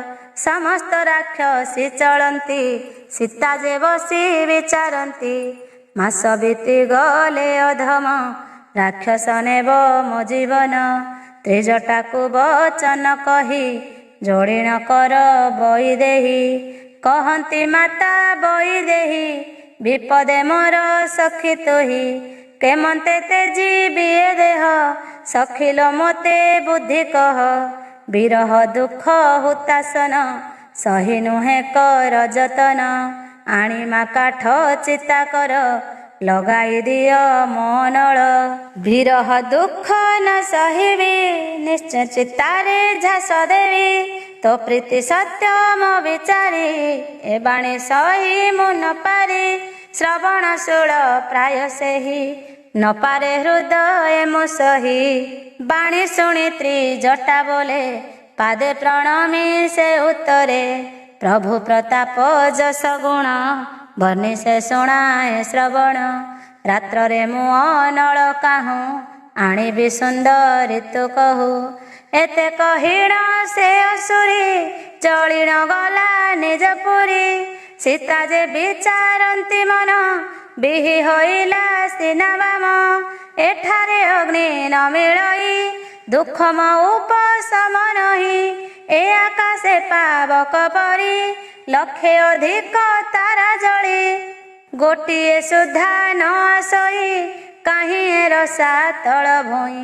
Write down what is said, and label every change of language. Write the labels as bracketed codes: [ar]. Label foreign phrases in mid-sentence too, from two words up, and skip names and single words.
[or] ସମସ୍ତ ରାକ୍ଷସୀ ଚଳତି ସୀତା ଯେ ବସି ବିଚାରତି ମାସ ବିତି ଗଲେ ଅଧମ ରାକ୍ଷସ ନେବ ମୋ ଜୀବନ ତ୍ରିଜଟା କୋ ବଚନ କହି ଯୋଡ଼ିଣ କର ବଇ ଦେହି କହତି ମାତା ବଇ ଦେହି ବିପଦେ ମୋର ସଖୀ ତୁହି କେମନ୍ତେ ତେଜି ବିଏ ଦେହ ସଖିଲୋ ମୋତେ ବୁଦ୍ଧି କହ ବିରହ ଦୁଖ ହୁତାଶନ ସହି ନୁହେ କର ଯତନ ଆଣିମା କାଠ ଚିତା କର ଲଗାଇ ଦିଅ ମନଲ ବିରହ ଦୁଖ ନ ସହିବି ନିଶ୍ଚୟ ଚିତାରେ ଝାସ ଦେବି ତୋ ପ୍ରୀତି ସତ୍ୟ ମୋ ବିଚାରି ଏ ବାଣୀ ସହି ମୁ ନ ପାରି ଶ୍ରବଣ ଶୂଳ ପ୍ରାୟ ସେହି ନ ପାରେ ହୃଦୟ ମୁ ସହି ବାଣୀ ଶୁଣି ତ୍ରିଜଟା ବୋଲେ ପାଦେ ପ୍ରଣମି ସେ ଉତ୍ତରେ ପ୍ରଭୁ ପ୍ରତାପ ଯଶ ଗୁଣ ବର୍ଣ୍ଣି ସେ ଶୁଣାଏ ଶ୍ରବଣ ରାତ୍ର ରେ ମୁ ଅନଳ କାହୁଁ ଆଣିବି ସୁନ୍ଦର ଋତୁ କହୁ ଏତେ କହିଣ ସେ ଅସୁରୀ ଚଳିଣ ଗଲା ନିଜ ପୁରୀ ସୀତା ଯେ ବିଚାରନ୍ତି ମନ ବିହି ହୋଇଲା ସିନା ବାମ, ଏଠାରେ ଅଗ୍ନି ନ ମିଳଇ ଦୁଃଖମ ଉପଶମ ନାହିଁ। ଏ ଆକାଶେ ପାବକ ପରି ଲକ୍ଷେ ଅଧିକ ତାରା ଜଳି, ଗୋଟିଏ ସୁଦ୍ଧା ନ ଆସଇ କାହିଁ ରସା ତଳ ଭୁଇଁ।